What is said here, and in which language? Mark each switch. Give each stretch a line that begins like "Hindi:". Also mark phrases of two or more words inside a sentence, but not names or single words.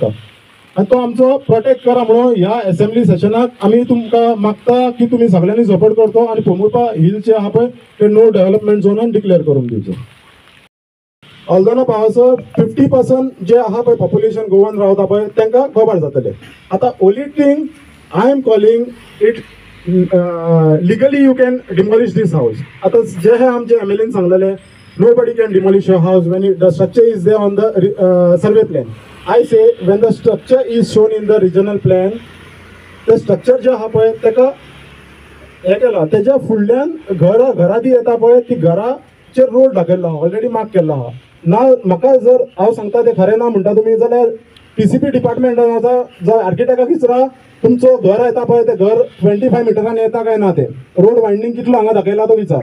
Konkani: आनी तो आमचो प्रोटेक्ट करा म्हणून ह्या असेंब्ली सेशनाक आमी तुमकां मागता की तुमी सगळ्यांनी सपोर्ट करचो आनी पोमुर्पा हिल्स जे आहा पळय ते
English: no development
Konkani: झोनान डिक्लेअर करून दिवचो. ऑल्दोना पावसर 50% जे आहा पळय पॉप्युलेशन गोवन रावता पळय तांकां कवर जातले.
English: आतां only thing I am calling it legally you can demolish this house.
Konkani: आता जे हे आमचे MLA सांगलेले
English: nobody can demolish your house when the structure is there on the survey plan. I say when the structure is shown in the regional plan, the structure
Konkani: जे आहा पळय तेका हे केला तेच्या फुडल्यान घरा ती येता पळय ती घराचेर रोड दाखयल्लो आहा,
English: already mark
Konkani: केल्लो आहा. ना म्हाका जर हांव सांगता ते खरें ना म्हणटा तुमी जाल्यार PCP डिपार्टमेंटान वचा जावं आर्किटेक्टाक विचारा तुमचो घर येता पळय ते घर 25 मिटरान येता काय ना ते
English: road widening
Konkani: कितलो हांगा दाखयला तो विचार.